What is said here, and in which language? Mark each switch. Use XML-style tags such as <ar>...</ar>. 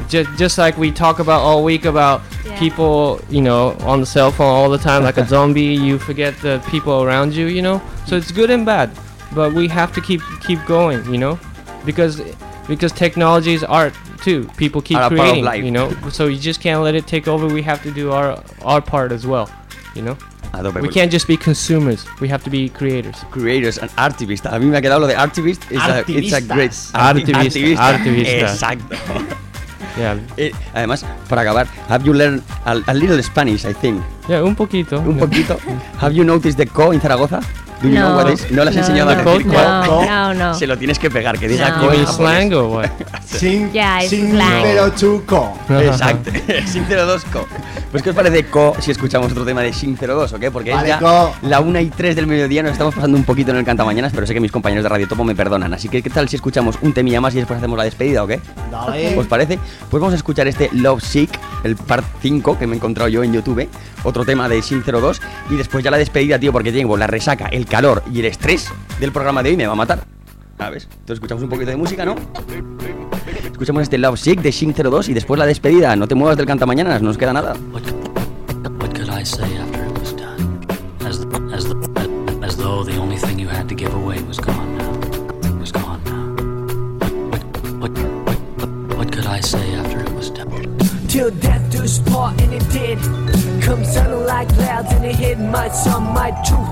<en>Just like we talk about all week about people, you know, on the cell phone all the time, like a zombie, you forget the people around you, you know? So it's good and bad, but we have to keep going, you know? Because technology is art too. People keep creating, you know? So you just can't let it take over. We have to do our part as well, you know? We can't just be consumers. We have to be creators. Creators and artivistas.</en> <es>A mí me ha quedado lo de artivist.</es> <en>It's a great</en> <es>artivista. Exacto.</es> <en>Yeah.</en> <es>Además, para acabar,</es> <en>have you learned a little Spanish? I think. Yeah,</en> <es>un poquito. Un poquito.</es> <en>Have you noticed the co in Zaragoza? Do you no. know what is? No, no.</en> <es>¿Lo has enseñado a decir co? No. Se lo tienes que pegar. Que diga co. ¿Es slang o</es> <en>what?</en> <es>Sync02 co. Exacto. Sync02 co. Pues, ¿qué os parece co si escuchamos otro tema de Sync02, o qué? Porque vale, es ya co. La 1 y 3 del mediodía, nos estamos pasando un poquito en el Cantamañanas, pero sé que mis compañeros de Radio Topo me perdonan. Así que, ¿qué tal si escuchamos un temilla más y después hacemos la despedida, o qué? Dale. ¿Os parece? Pues vamos a escuchar este Love Sick, el part 5 que me he encontrado yo en YouTube, otro tema de Sync02, y después ya la despedida, tío, porque tengo la resaca, el calor y el estrés del programa de hoy me va a matar. ¿Sabes? Entonces escuchamos un poquito de música, ¿no? Escuchamos este Love Sick de Sync02 y después la despedida. No te muevas del Cantamañanas, no nos queda nada.</es> <en>What could I say after it was done? As though the only thing you had to give away was gone now. Was gone now. What could I say after it was done? Till death do us part and it did. Come settle like clouds and it hid my sun, my truth.</en>